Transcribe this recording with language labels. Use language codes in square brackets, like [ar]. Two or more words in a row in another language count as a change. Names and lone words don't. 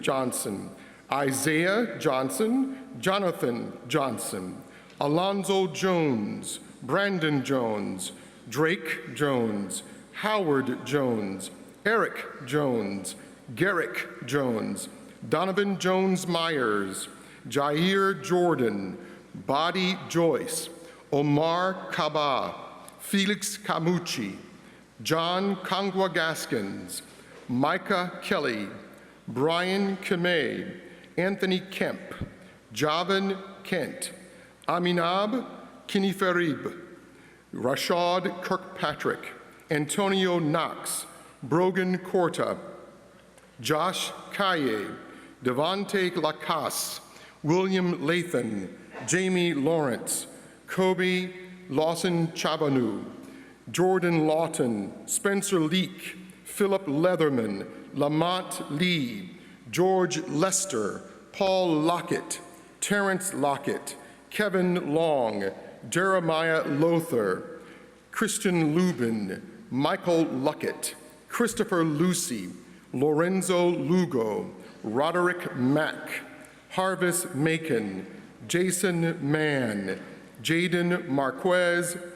[en] Johnson, Isaiah Johnson, Jonathan Johnson, Alonzo Jones, Brandon Jones, Drake Jones, Howard Jones, Eric Jones, Garrick Jones, Donovan Jones Myers, Jair Jordan, Badi Joyce, Omar Kaba, Felix Camucci, John Kangwa Gaskins, Micah Kelly, Brian Kemay, Anthony Kemp, Javan Kent, Aminab Kiniferib, Rashad Kirkpatrick, Antonio Knox, Brogan Corta, Josh Kaye, Devontae Lacasse, William Lathan, Jamie Lawrence, Kobe Lawson Chabanu, Jordan Lawton, Spencer Leak, Philip Leatherman, Lamont Lee, George Lester, Paul Lockett, Terrence Lockett, Kevin Long, Jeremiah Lothar, Christian Lubin, Michael Luckett, Christopher Lucy, Lorenzo Lugo, Roderick Mack, Harvis Macon, Jason Mann, Jaden Marquez,